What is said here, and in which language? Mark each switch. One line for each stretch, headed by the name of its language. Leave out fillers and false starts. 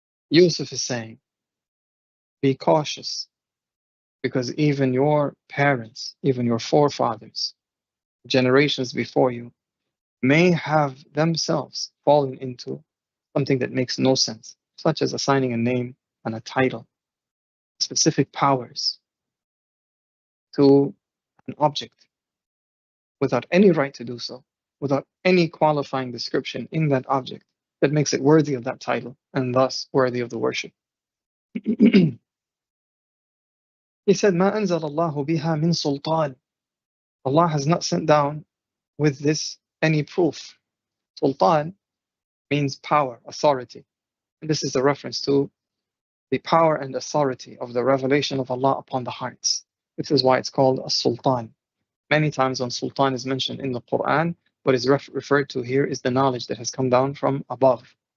English: Yusuf is saying, be cautious, because even your parents, even your forefathers, generations before you, may have themselves fallen into something that makes no sense, such as assigning a name and a title, specific powers to an object without any right to do so, without any qualifying description in that object that makes it worthy of that title and thus worthy of the worship. He said,
Arabic: ما أنزل الله بها من سلطان.
English: Allah has not sent down with this any proof. Sultan means power, authority. And this is a reference to the power and authority of the revelation of Allah upon the hearts. This is why it's called a sultan. Many times when sultan is mentioned in the Quran, what is referred to here is the knowledge that has come down from above.